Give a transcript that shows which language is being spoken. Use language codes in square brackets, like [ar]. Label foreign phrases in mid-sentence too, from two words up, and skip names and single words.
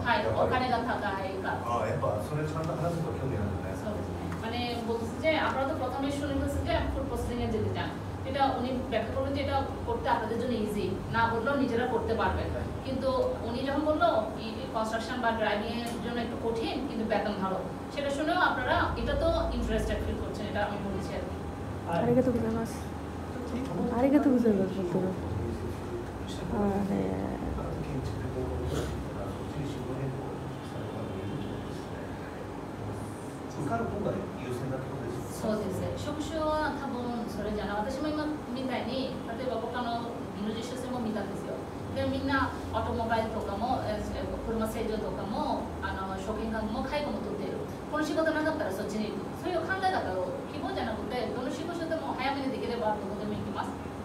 [ja] お金が高いかやっぱそれちゃんと話すと興味あるねそうですね [bn] মানে বলতেছে যে আপনারা তো প্রথমেই শুনতেছে যে [en] food processing [bn] এ যেতে চান এটা উনি ব্যাখ্যা করবেন যে এটা করতে আপনাদের জন্য ইজি না বললেও নিজেরা করতে পারবেন কিন্তু উনি যখন বললো কনস্ট্রাকশন বা ড্রাইভিং এর জন্য একটু কঠিন কিন্তু বেতন ভালো সেটা শুনেও আপনারা এটা তো [en] interested feel [bn] করছেন এটা আমি বলছি আর কি [ja] ありがとうございます ありがとうございます বলতে そうですね職種は多分それじゃない私も今みたいに例えば他の技能実習生も見たんですよでみんなオートモバイルとかも車整備とかも食品関係も介護も取っているこの仕事なかったらそっちに行くそういう考え方を希望じゃなくてどの仕事でも早めにできればどこでも行きます